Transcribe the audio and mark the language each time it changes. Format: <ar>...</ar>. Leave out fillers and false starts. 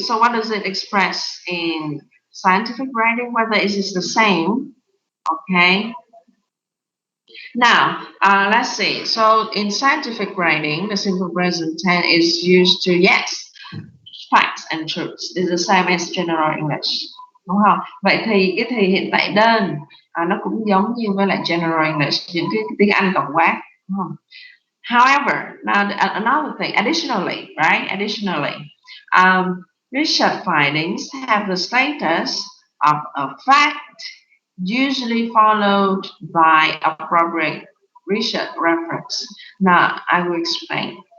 <en>So what does it express in scientific writing? Whether it is the same. Okay. Now let's see. So in scientific writing, the simple present tense is used to yes, facts and truths. It's the same as general English.</en> <vi>Đúng không? Vậy thì cái thì hiện tại đơn nó cũng giống như với lại general English, những cái tiếng Anh tổng quát, đúng không?</vi> <en>However, now another thing, additionally, right? Additionally, research findings have the status of a fact, usually followed by appropriate research reference. Now, I will explain.</en>